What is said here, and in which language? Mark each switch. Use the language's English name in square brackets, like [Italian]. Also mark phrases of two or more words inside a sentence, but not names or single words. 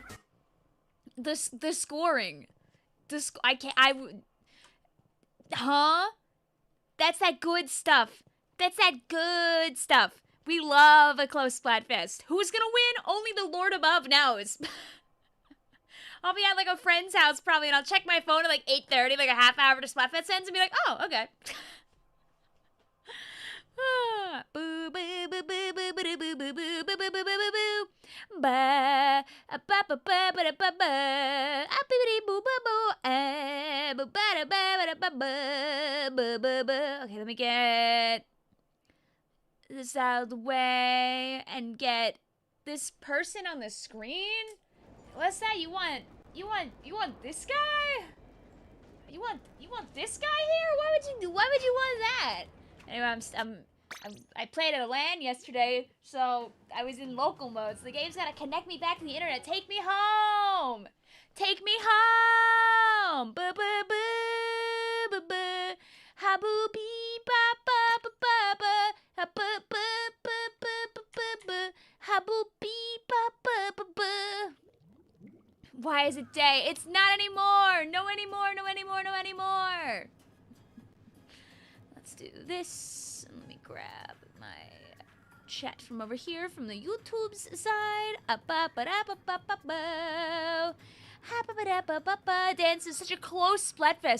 [English] The scoring. Huh? That's that good stuff. That's that good stuff. We love a close Splatfest. Who's gonna win? Only the Lord above knows. I'll be at like a friend's house probably, and I'll check my phone at like 8:30, like a half hour to Splatfest ends, and be like, oh, okay. Boo boo boo boo boo boo boo boo boo boo boo boo boo boo boo. Ba ba ba ba ba ba ba ba. A boo boo boo boo. Ba ba ba ba ba ba ba ba. Okay, let me get this out of the way and get this person on the screen. What's that? You want this guy? You want this guy here? Why would you want that? Anyway, I played at a LAN yesterday, so I was in local mode. So the game's gotta connect me back to the internet. Take me home. Take me home. Ba ba ba ba ba. Ha boo bee ba ba ba ba ba. Ha ba ba ba ba ba ba ba. Ha boo bee ba ba ba ba. Why is it day? It's not anymore. No anymore. No anymore. No anymore. Let's do this. Let me grab my chat from over here from the YouTube's side. Dance is such a close Splatfest.